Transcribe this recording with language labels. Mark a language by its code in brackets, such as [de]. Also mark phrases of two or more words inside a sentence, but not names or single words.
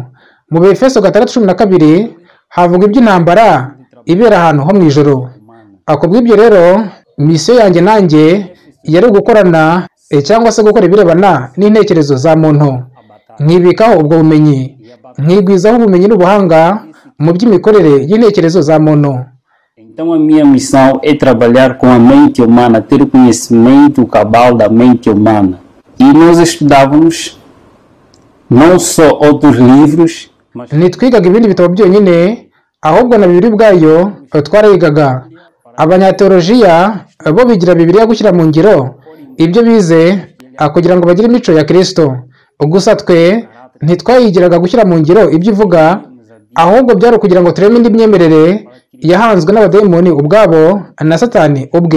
[rw] Mu Befeso 6:12 havuga iby'intambara ibera ahantu ho mu ijoro. Akubw'ibyo rero, misiyo yanjye nanjye yari gukorana cyangwa se gukora ibirebana n'intekerezo za muntu. Nkibikaho ubwo bumenyi, nkigwizaho ubumenyi n'ubuhanga mu by'imikorere y'intekerezo za muntu. [pt] Então a minha missão é trabalhar com a mente humana, ter o conhecimento cabal da mente humana. E nós estudávamos não só outros livros, mas [rw] Ntitwigaga ibindi bitabo byonyine, ahubwo na Bibiliya ubwayo twarayigaga. Abanyateolojiya bo bigira Bibiliya gushyira mu ngiro ibyo bize kugira ngo bagire imico ya Kristo. Gusa twe ntitwayigiraga gushyira mu ngiro ibyo ivuga, ahubwo byari ukugira ngo tureme indi myemerere yahanzwe n'abadayimoni ubwabo na Satani ubwe.